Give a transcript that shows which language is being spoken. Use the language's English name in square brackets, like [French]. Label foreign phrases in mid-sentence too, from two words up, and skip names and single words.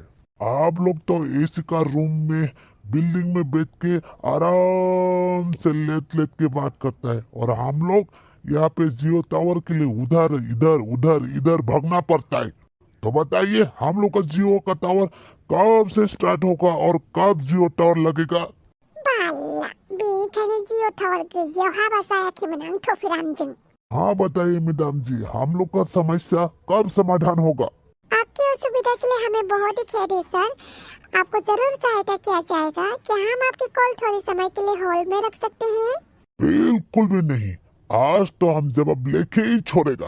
[Hindi] आप लोग तो एसी का रूम में बिल्डिंग में बैठ के आराम से लेट के बात करता है, और हम लोग यहाँ पे जियो टावर के लिए इधर भागना पड़ता है। तो बताइए, हम लोग का जियो का टावर कब से स्टार्ट होगा और कब जियो टावर लगेगा? [Bodo] बाला बेनिखायनो जियो टावर गैयियाव हाबा जायाखैमोन आं थफिरामजों। [Hindi] हाँ बताइए मैडम जी, हम लोग का समस्या कब समाधान होगा? आपकी असुविधा के लिए हमें बहुत ही खेद है सर। आपको जरूर सहायता किया जाएगा। क्या हम आपकी कॉल थोड़े समय के लिए होल्ड में रख सकते हैं? बिल्कुल भी नहीं, आज तो हम जवाब लेके ही छोड़ेगा।